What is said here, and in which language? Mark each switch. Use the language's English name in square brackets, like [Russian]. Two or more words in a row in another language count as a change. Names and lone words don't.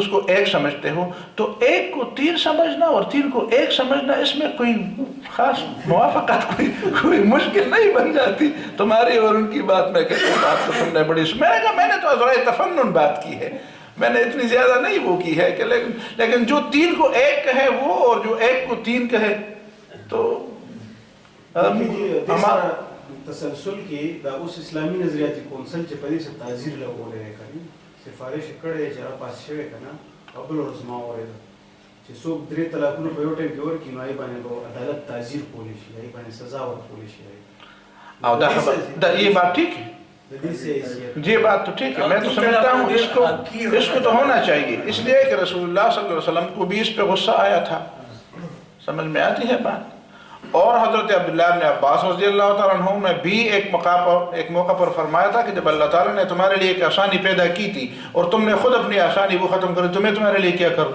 [Urdu] کو 1 سمجھتے ہو، تو 1 کو 3 سمجھنا اور 3 کو 1 سمجھنا اس میں کوئی خاص موافقت کوئی مشکل نہیں بن جاتی تمہاری اور ان کی بات میں کہتا ہوں بات تو تم نے بڑی، میں نے کہا میں نے تو ذرائع تفنن بات کی ہے، میں نے اتنی زیادہ نہیں وہ کی ہے کہ لیکن جو 3 کو 1 کہے وہ اور جو 1 کو 3 کہے تو ہمارا [Pashto] تسلسل کی دا اوس اسلامی نظریاتی کونسل چې په دې څه تعزیر لګولی دی که سفارش یې کړی دی چې هغه پاس شوی که نه او بل ورځ ما واورېده چې څوک 3 طلاقونه په یو ټایم کې ورکړي نو هغې باندې به عدالت تعزیر کولی شي، هغې باندې سزا ورکولی شي۔ [Urdu] او یہ بات ٹھیک ہے، یہ بات تو ٹھیک ہے، میں تو سمجھتا ہوں اس کو تو ہونا چاہیے، اس لیے کہ رسول اللہ [Arabic] صلی اللہ علیہ وسلم [Urdu] کو بھی اس پہ غصہ آیا تھا، سمجھ میں آتی ہے بات۔ اور حضرت عبداللہ بن عباس [Arabic] رضی اللہ تعالیٰ عنہ [Urdu] نے بھی ایک موقع پر فرمایا تھا کہ جب اللہ تعالیٰ نے تمہارے لیے ایک آسانی پیدا کی تھی اور تم نے خود اپنی آسانی وہ ختم کری، تمہارے لیے کیا کر دوں۔